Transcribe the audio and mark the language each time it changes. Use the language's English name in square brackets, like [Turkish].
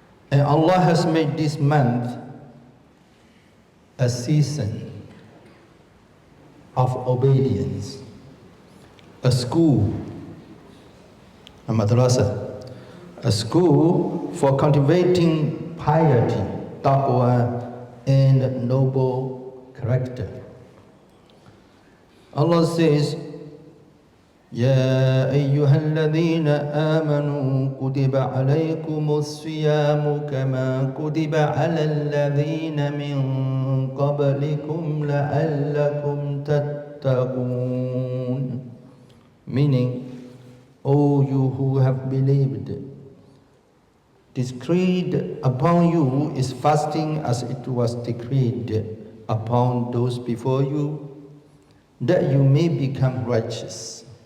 [English] And Allah has made this month a season of obedience, a school, a madrasa, a school for cultivating piety, taqwa, and noble character. Allah says, [Arabic] يا أيها الذين آمنوا كتب عليكم الصيام كما كتب على الذين من قبلكم لعلكم تتقون. [English] Meaning, O you who have believed, decreed upon you is fasting as it was decreed upon those before you, that you may become righteous.